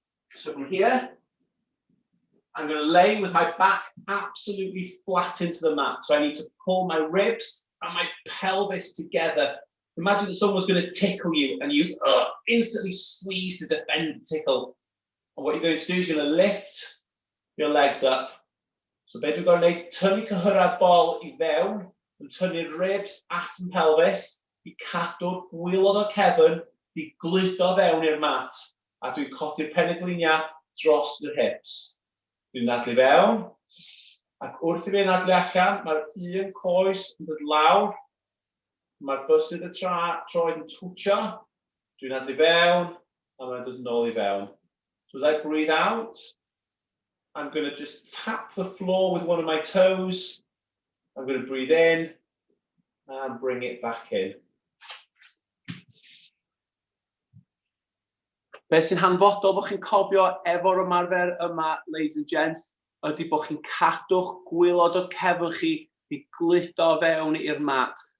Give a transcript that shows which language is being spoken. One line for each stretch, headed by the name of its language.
English: So from here, I'm going to lay with my back absolutely flat into the mat. So I need to pull my ribs and my pelvis together. Imagine that someone's going to tickle you and you instantly squeeze to defend the tickle. And what you're going to do is you're going to lift your legs up.
Welsh: So be dwi'n gwneud, tynnu cyhyrad bol I fewn, yn tynnu'r ribs at yn pelvis, I cadw'r gwylod o cefn, I gludo fewn i'r mat, a dwi'n codi'r pengliniau dros yr hips. Dwi'n nadlu fewn, ac wrth I fi nadlu allan, mae'r un coes yn dod lawr, mae'r bysyd y troed yn twtio, dwi'n nadlu fewn, a mae'n dod nôl I fewn.
English: So as I breathe out, I'm going to just tap the floor with one of my toes. I'm going to breathe in and bring it back in.
Welsh: Beth sy'n hanfodol bod chi'n cofio efo'r ymarfer yma,
English: ladies and gents,
Welsh: ydy bod chi'n cadw'ch gwylod o cefn chi I gludo fewn i'r mat.